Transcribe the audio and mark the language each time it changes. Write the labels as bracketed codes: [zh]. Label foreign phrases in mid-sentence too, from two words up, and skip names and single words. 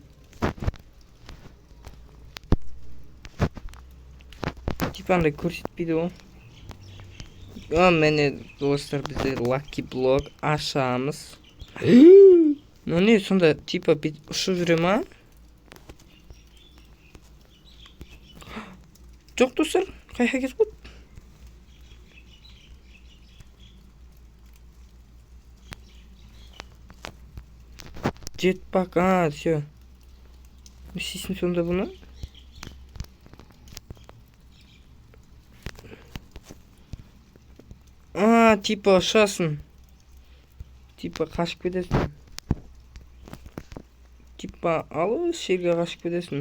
[kk] Типа андай көрсетпейді ғой. Міне достар, біздер Lucky Block ашамыз. Не, сонда типа ұшып жүре ма? Жоқ достар, қайқа кетіп қойды? [ru] Jetpack, все. [kk] Не істейсің сонда бұны? Типа ұшасың. Типа қашып кетесің. Типа алып жерге қашып кетесің.